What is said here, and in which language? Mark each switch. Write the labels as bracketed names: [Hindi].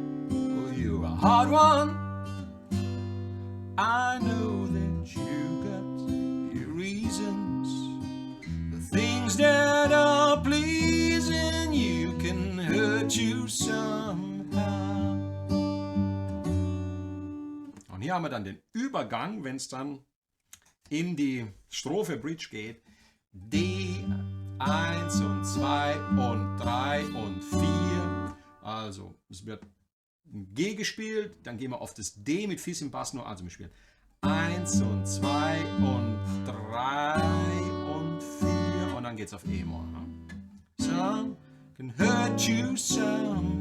[English] Oh, you're a hard one. I know that you got your reasons. The things that are pleasing you can hurt you somehow. [German] Und hier haben wir dann den Übergang, wenn es dann in die Strophe Bridge geht. D, 1 und 2 und 3 und 4. Also es wird ein G gespielt, dann gehen wir auf das D mit Fis im Bass nur. Also wir spielen 1 und 2 und 3 und 4 und dann geht es auf E-Moll. Ne? [English] Some can hurt you somehow.